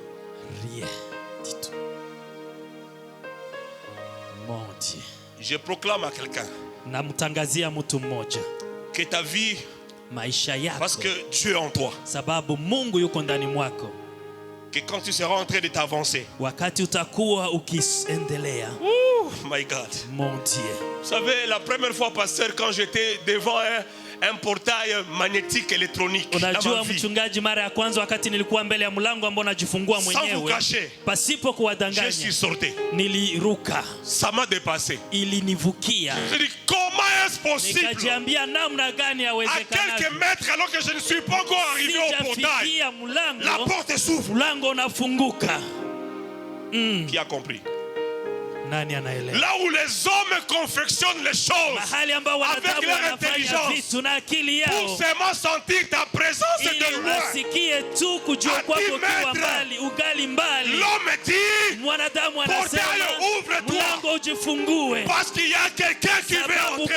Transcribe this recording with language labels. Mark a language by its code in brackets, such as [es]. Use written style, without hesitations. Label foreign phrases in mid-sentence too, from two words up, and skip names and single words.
[fr] Rien du tout. Mon Dieu. Je proclame à quelqu'un que ta vie, parce que Dieu est en toi, que quand tu seras en train de t'avancer, oh [en] my God, [fr] mon Dieu. Vous savez, la première fois, pasteur, quand j'étais devant un portail magnétique électronique, [sw] unajua mchungaji, mara ya kwanza wakati nilikuwa mbele ya mlango ambao najifungua mwenyewe, pasipo kuwadanganya, niliruka. [fr] Ça m'a dépassé. [sw] Ilinivukia. [fr] Je dis, comment est-ce possible? [sw] Nikajiambia namna gani yawezekana? [fr] À quelques mètres, alors que je ne suis pas encore arrivé au portail, la porte s'ouvre. [sw] Mlango unafunguka. [fr] Qui a compris? Là où les hommes confectionnent les choses avec leur intelligence, pour seulement sentir ta présence de loin, à 10 mètres, l'homme dit, portail, ouvre-toi, parce qu'il y a quelqu'un qui veut entrer.